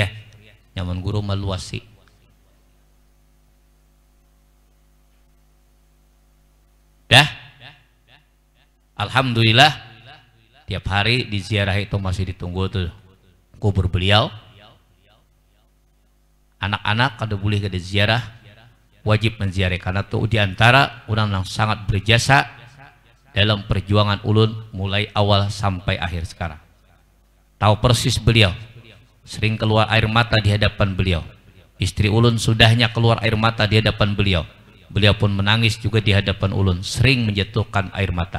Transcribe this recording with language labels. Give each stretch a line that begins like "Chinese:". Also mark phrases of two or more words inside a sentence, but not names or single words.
Indonesian: Nyaman guru meluasi. Dah. Alhamdulillah tiap hari di ziarah itu masih ditunggu tuh kubur beliau. Anak-anak kada boleh kada ziarah, wajib menziarah karena itu diantara orang yang sangat berjasa dalam perjuangan ulun mulai awal sampai akhir sekarang. Tahu persis beliau, sering keluar air mata di hadapan beliau. Istri ulun sudahnya keluar air mata di hadapan beliau. Beliau pun menangis juga di hadapan ulun, sering menjatuhkan air mata.